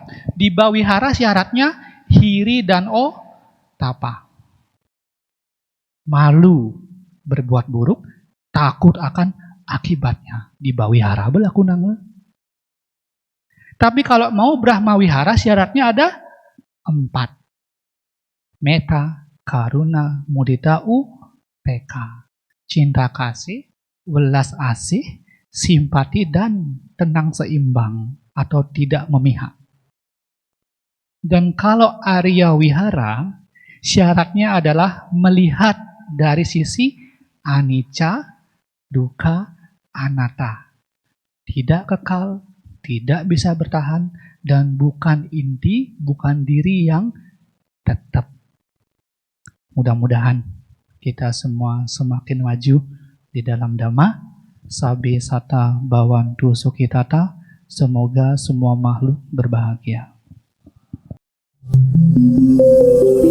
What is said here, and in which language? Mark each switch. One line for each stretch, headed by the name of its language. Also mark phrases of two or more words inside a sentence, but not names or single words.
Indonesian: Di Bawihara syaratnya hiri dan tapa. Malu berbuat buruk, takut akan akibatnya. Di Bawihara berlaku nangga. Tapi kalau mau Brahma Wihara syaratnya ada 4.
Pali: Metta, karuna, mudita, upeka.
Indonesian: Cinta kasih, welas asih, simpati, dan tenang seimbang atau tidak memihak. Dan kalau Arya Wihara, Syaratnya adalah melihat dari sisi
Pali: anicca, dukkha, anatta.
Indonesian: Tidak kekal, tidak bisa bertahan, dan bukan inti, bukan diri yang tetap. Mudah-mudahan kita semua semakin maju di dalam Dhamma.
Pali: Sabi sata bhavantu sukhitata.
Indonesian: Semoga semua makhluk berbahagia.